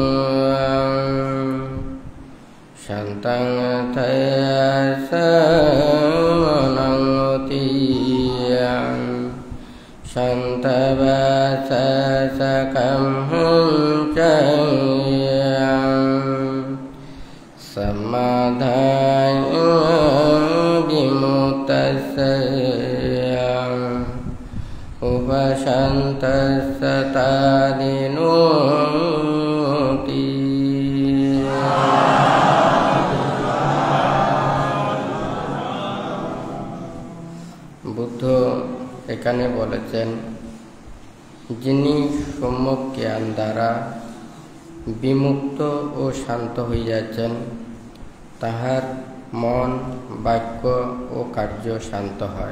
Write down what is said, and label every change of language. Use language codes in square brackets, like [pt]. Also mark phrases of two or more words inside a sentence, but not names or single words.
[pi] শান্তং তস্য মনঃ হোতি শান্তবচঃ কাম্যং চ সমদয়ং বিমুক্তস্য উপশান্তঃ সতাদিনুঃ। [bn] বুদ্ধ এখানে বলেছেন, যিনি সম্যক জ্ঞান দ্বারা বিমুক্ত ও শান্ত হইয়াছেন, তাহার মন, বাক্য ও কার্য শান্ত হয়।